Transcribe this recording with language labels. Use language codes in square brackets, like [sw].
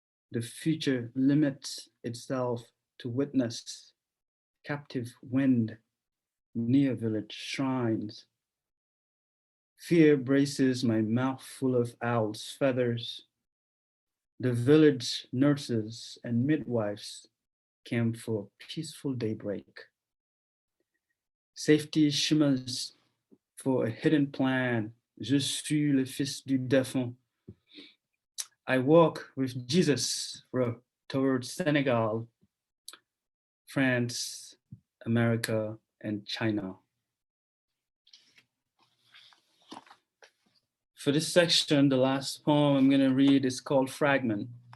[en] The future limits itself to witness captive wind near village shrines. Fear braces my mouth full of owl's feathers. The village nurses and midwives came for peaceful daybreak. Safety shimmers for a hidden plan. [fr] Je suis le fils du défunt. [en] I walk with Jesus towards Senegal, France, America, and China. For this section, the last poem I'm going to read is called Fragment.